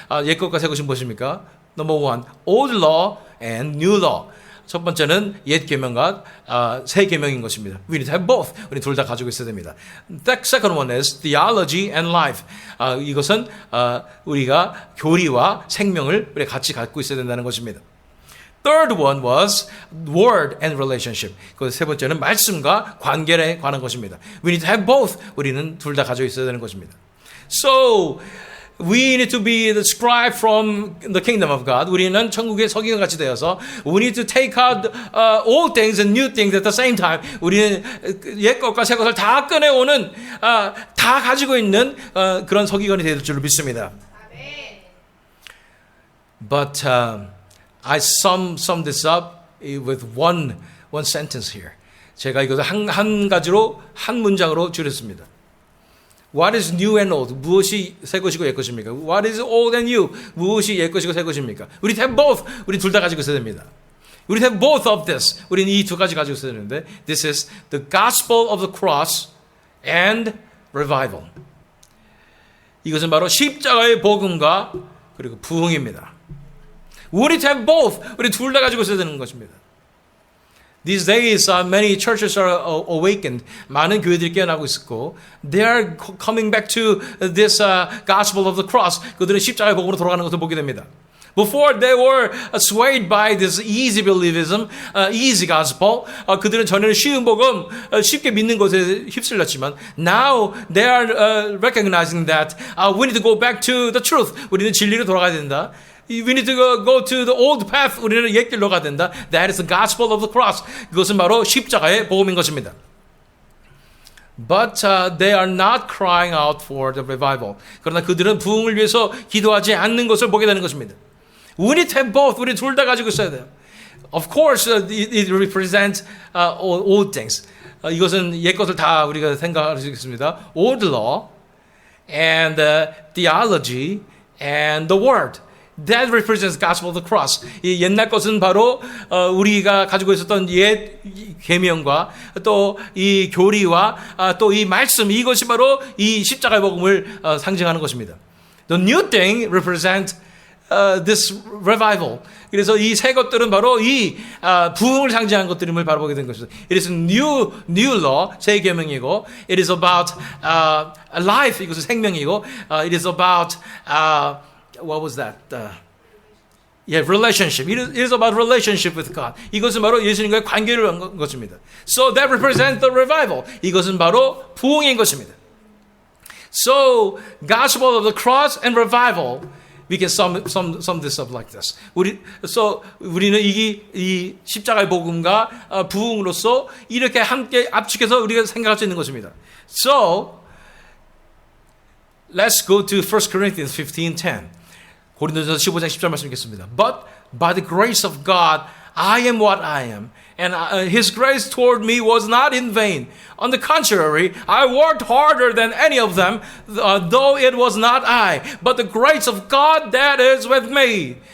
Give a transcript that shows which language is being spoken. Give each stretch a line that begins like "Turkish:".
Korean: 옛 것과 새 것이 무엇입니까?
English: Number one, old law and new law.
Korean: 첫 번째는 옛 계명과 새 계명인 것입니다.
English: We need to have both.
Korean: 우리 둘 다 가지고 있어야 됩니다.
English: The second one is theology and life.
Korean: 이것은 우리가 교리와 생명을 우리 같이 갖고 있어야 된다는 것입니다.
English: Third one was word and relationship.
Korean: 그 세 번째는 말씀과 관계에 관한 것입니다.
English: We need to have both.
Korean: 우리는 둘 다 가지고 있어야 되는 것입니다.
English: So we need to be the scribe from the kingdom of God.
Korean: 우리는 천국의 서기관 같이 되어서
English: we need to take out old things and new things at the same time.
Korean: 우리는 옛 것과 새 것을 다 꺼내오는 다 가지고 있는 그런 서기관이 될 줄로 믿습니다.
English: But I sum this up with one sentence here.
Korean: 제가 이것을 한 가지로 한 문장으로 줄였습니다.
English: What is new and old?
Korean: 무엇이 새 것이고 옛 것입니까?
English: What is old and new?
Korean: 무엇이 옛 것이고 새 것입니까?
English: We need to have both.
Korean: 우리 둘 다 가지고 있어야 됩니다.
English: We need to have both of this.
Korean: 우리는 이 두 가지 가지고 있어야 되는데
English: This is the gospel of the cross and revival.
Korean: 이것은 바로 십자가의 복음과 그리고 부흥입니다.
English: We need to have both.
Korean: 우리 둘 다 가지고 있어야 되는 것입니다.
English: These days, many churches are awakened.
Korean: 많은 교회들이 깨어나고 있었고,
English: they are coming back to this gospel of the cross.
Korean: 그들은 십자가의 복음으로 돌아가는 것을 보게 됩니다.
English: Before they were swayed by this easy believism, easy gospel.
Korean: 그들은 전에는 쉬운 복음, 쉽게 믿는 것에 휩쓸렸지만,
English: now they are recognizing that we need to go back to the truth.
Korean: 우리는 진리로 돌아가야 된다.
English: We need to go to the old path.
Korean: 우리는 옛 길로 가야 된다.
English: That is the gospel of the cross.
Korean: 그것은 바로 십자가의 복음인 것입니다.
English: But they are not crying out for the revival.
Korean: 그러나 그들은 부흥을 위해서 기도하지 않는 것을 보게 되는 것입니다.
English: We need to have both.
Korean: 우리 둘 다 가지고 있어야 돼요.
English: Of course, it represents old things.
Korean: 이것은 옛 것을 다 우리가 생각할 수 있습니다.
English: Old law and theology and the word. That represents gospel of the cross.
Korean: 이 옛날 것은 바로 우리가 가지고 있었던 옛 계명과 또 이 교리와 또 이 말씀 이것이 바로 이 십자가의 복음을 상징하는 것입니다.
English: The new thing represents this revival.
Korean: 그래서 이 새 것들은 바로 이 부흥을 상징하는 것들임을 바라보게 된 것이죠.
English: It is new law,
Korean: 새 계명이고,
English: it is about life,
Korean: 이것은 생명이고,
English: it is about what was that? Relationship. It is about relationship with God.
Korean: 이것은 바로 예수님과의 관계를 한 것입니다.
English: So that represents the revival.
Korean: 이것은 바로 부흥인 것입니다.
English: So, gospel of the cross and revival We can sum this up like this.
Korean: 우리는 이 십자가의 복음과 부흥으로서 이렇게 함께 압축해서 우리가 생각할 수 있는 것입니다.
English: So, let's go to 1 Corinthians 15:10.
Korean: 고린도전서 15장 10절 말씀 읽겠습니다.
English: But by the grace of God, I am what I am. And His grace toward me was not in vain. On the contrary, I worked harder than any of them, though it was not I, but the grace of God that is with me.